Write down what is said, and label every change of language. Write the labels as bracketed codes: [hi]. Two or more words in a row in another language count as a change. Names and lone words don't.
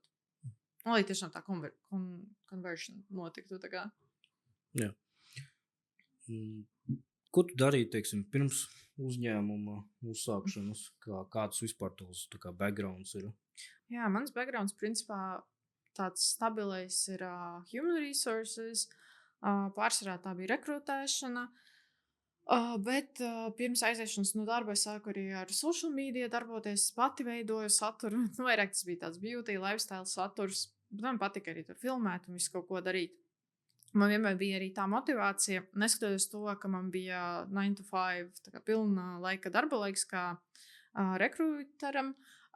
[lv] Un lai tiešām tā conversion notiktu. Tā kā. Jā. Ko tu darīji, teiksim, pirms uzņēmuma uzsākšanas? Kāds vispār tavs backgrounds ir? Jā, mans backgrounds principā tāds stabilais ir [en] human resources. [lv] Pārsvarā tā bija rekrutēšana. Bet pirms aiziešanas no darba es sāku arī ar [en] social media [lv] darboties. Pati veidoju saturu. Vairāk tas bija tāds [en] beauty, lifestyle [lv] saturs. Bet man patika arī tur filmēt un visu kaut ko darīt. Man vienmēr bija arī tā motivācija, neskatoties to, ka man bija 9 to 5 pilna laika darba laiks kā rekruteram.